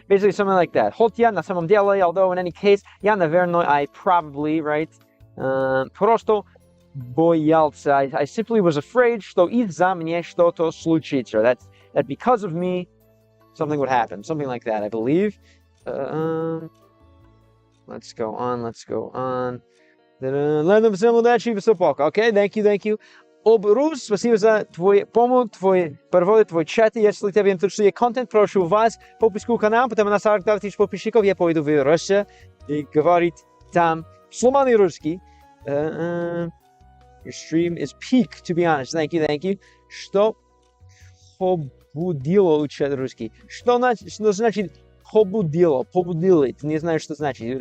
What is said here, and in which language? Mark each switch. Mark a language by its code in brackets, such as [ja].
[en] Basically something like that. [ru] Хотя на самом деле, [en] although in any case, [ru] я, наверное, [en] I probably, right? [ru] Просто боялся. [en] I simply was afraid, [ru] что из-за меня что-то случится. [en] That because of me, something would happen. Something like that, I believe. Let's go on. [ru] Ладно, всем удачи и всего пока. [en] Okay, thank you. [ru] Рус, спасибо за твою помощь, твой перевод, твой чат. Если тебе интересует контент, прошу вас подписку канал, потому на 42 тысяч подписчиков я пойду в Россию и говорить там сломанный русский. [en] Your stream is peak, to be honest. Thank you. [ru] Что побудило учить русский? Что значит побудило? Не знаю, что значит.